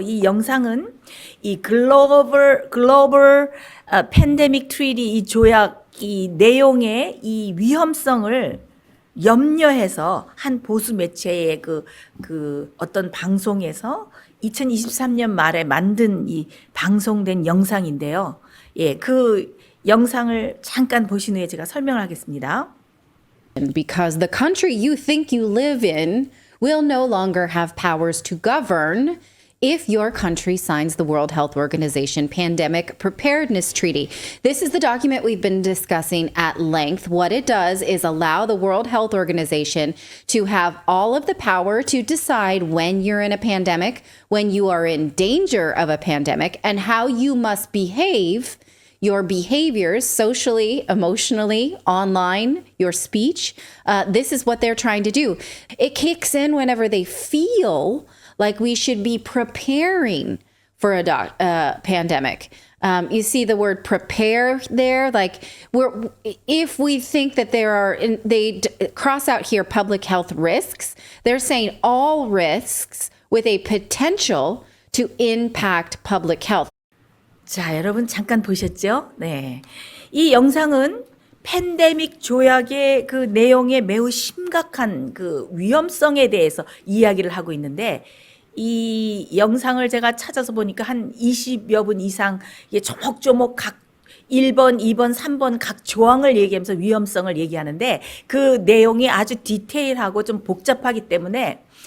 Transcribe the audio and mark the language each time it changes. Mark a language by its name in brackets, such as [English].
[Korean] 이 영상은 이 글로벌 팬데믹 트리티 이 조약 이 내용의 이 위험성을 염려해서 한 보수 매체의 그 어떤 방송에서 2023년 말에 만든 이 방송된 영상인데요. 예, 그 영상을 잠깐 보신 후에 제가 설명을 하겠습니다. [English] Because the country you think you live in will no longer have powers to govern if your country signs the World Health Organization Pandemic Preparedness Treaty. This is the document we've been discussing at length. What it does is allow the World Health Organization to have all of the power to decide when you're in a pandemic, when you are in danger of a pandemic, and how you must behave. Your behaviors socially, emotionally, online, your speech. This is what they're trying to do. It kicks in whenever they feel like we should be preparing for a pandemic. You see the word prepare there, like if we think that they cross out here public health risks, they're saying all risks with a potential to impact public health. [Korean] 자, 여러분 잠깐 보셨죠? 네. 이 영상은 팬데믹 조약의 그 내용에 매우 심각한 그 위험성에 대해서 이야기를 하고 있는데 이 영상을 제가 찾아서 보니까 한 20여 분 이상 이게 조목조목 각 1번, 2번, 3번 각 조항을 얘기하면서 위험성을 얘기하는데 그 내용이 아주 디테일하고 좀 복잡하기 때문에